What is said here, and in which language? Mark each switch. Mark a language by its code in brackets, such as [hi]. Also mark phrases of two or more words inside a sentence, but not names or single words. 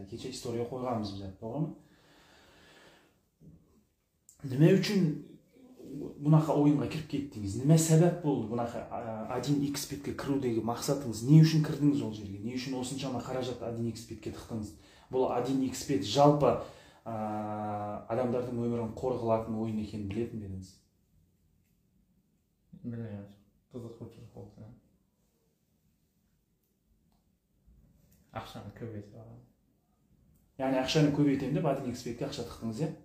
[uz] Kecha istoriya qo'yganmiz biz, to'g'rimi? Nima uchun bunaqa o'yinga kirib ketdingiz? Nima sabab bo'ldi bunaqa 1xbetga kiruvdagi maqsadingiz? Ne uchun kirdingiz o yerga? Ne uchun osonchama qarajat 1xbetga tiqdingiz? [kk] Bu 1xbet жалпы адамдардың өмірін қорғалатын ойын екенін білетін едіңіз? Білмеймін. Қызықушылық болды. Ақшаны көбейтіп алған. Яғни ақшаны көбейтемін деп 1xbetке ақша тықтыңыз, иә?